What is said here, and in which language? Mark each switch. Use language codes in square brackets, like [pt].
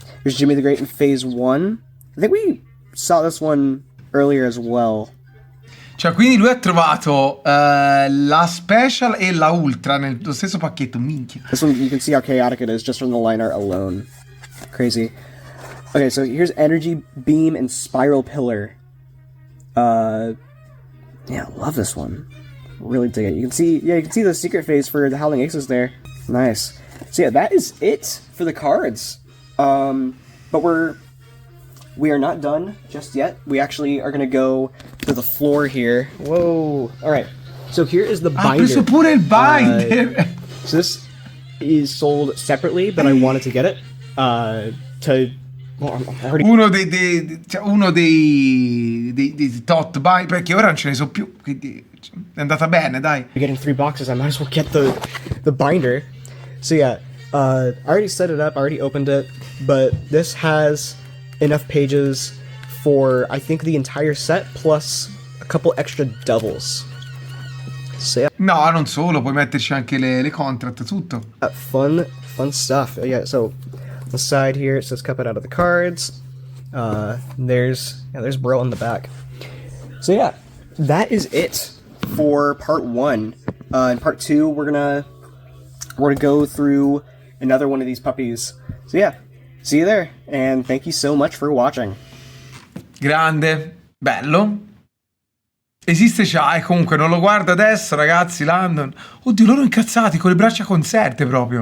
[en] Here's Jimmy the Great in phase 1. I think we saw this one earlier as well. [it] Cioè, quindi lui ha trovato la special e la ultra nello stesso pacchetto, minchia. [en] This one, you can see how chaotic it is just from the line art alone. Crazy. Okay, so here's Energy Beam and Spiral Pillar. Yeah, love this one. Really dig it. You can see the secret phase for the Howling Aces there. Nice. So yeah, that is it for the cards. But we are not done just yet. We actually are gonna go to the floor here. Whoa! All right. So here is the binder. [it] Ha preso pure il binder. [en] So this is sold separately, but I wanted to get it to. Well, I'm already. [it] Uno dei tot buy, perché ora non ce ne so più, quindi è andata bene, dai. [en] You're getting 3 boxes. I might as well get the binder. So yeah, I already set it up. I already opened it, but this has enough pages for I think the entire set plus a couple extra doubles. So yeah. [it] No, non solo, puoi metterci anche le contract, tutto. [en] Fun stuff. Yeah. So on the side here it says "Cuphead out of the cards." There's Bro on the back. So yeah, that is it for part 1. In part 2, we're gonna go through another one of these puppies. So yeah, see you there, and thank you so much for watching. [it] Grande, bello. Esiste Chai, comunque non lo guardo adesso, ragazzi, Landon. Oddio, loro incazzati con le braccia conserte proprio.